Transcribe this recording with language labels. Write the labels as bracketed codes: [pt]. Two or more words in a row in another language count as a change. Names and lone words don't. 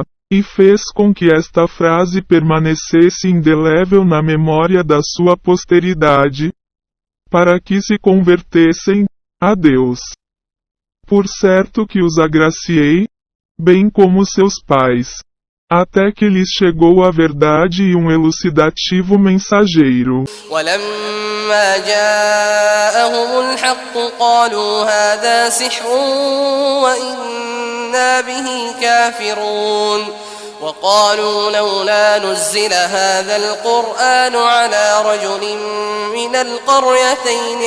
[pt] E fez com que esta frase permanecesse indelével na memória da sua posteridade, para que se convertessem a Deus. Por certo que os agraciei, bem como seus pais, até que lhes chegou a verdade e um elucidativo mensageiro. [ar] ولما جاءهم الحق قالوا هذا سحر وإنا به كافرون وقالوا لولا نزل هذا القرآن على رجل من القريتين